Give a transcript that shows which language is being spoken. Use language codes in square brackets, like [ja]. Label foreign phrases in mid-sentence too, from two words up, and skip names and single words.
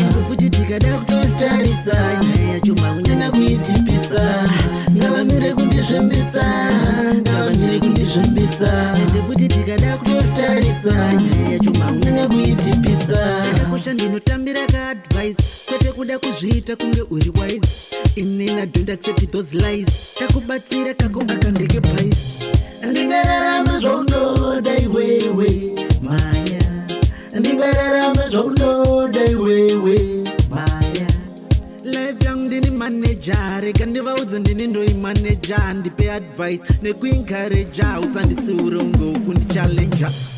[sn] Futi tikada kutotarisa, Nyaya yacho maunyanya kuitipisa. Ngavamire kundizvimbisa, ngavamire kundizvimbisa. Futi tikada kutotarisa, Nyaya yacho maunyanya kuitipisa. Chakakosha ndinotambira kaadvice, kwete kuda kuzviita kunge uri wise. [en] Inini I don't accept those lies. [sn] Takubatsira kako akandeke pais. Ndingararama zvaunoda iwewe, Maya. Ndingararama zvaunoda iwewe, Maya. Life yangu ndini manager, reka ndivaudze ndini ndoi manager, ndipe advice, nekuencourage, usanditsiure ngoku ndichallenger.